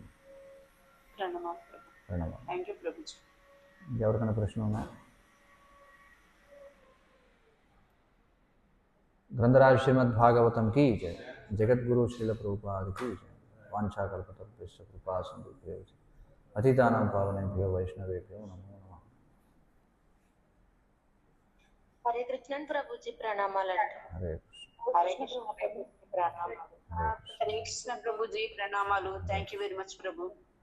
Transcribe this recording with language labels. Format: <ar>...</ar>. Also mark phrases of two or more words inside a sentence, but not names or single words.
<te>ప్రణామం. ఎవరికైనా ప్రశ్న ఉన్నా?</te> <hi>ग्रंथराज श्रीमद् भागवतम् की जय. जगद्गुरु श्रील प्रभुपाद की जय.</hi> <sa>వాంఛాకల్పతరుభ్యశ్చ కృపా సింధుభ్యో పతితానాం పావనేభ్యో వైష్ణవేభ్యో నమో నమః.</sa> <te>హరే కృష్ణన్ ప్రభుజీ ప్రణామాలంట. హరే కృష్ణ. హరే కృష్ణ ప్రభుజీ ప్రణామాలు. హరే కృష్ణ ప్రభుజీ ప్రణామాలు.</te> <en>thank you very much ప్రభు.</en>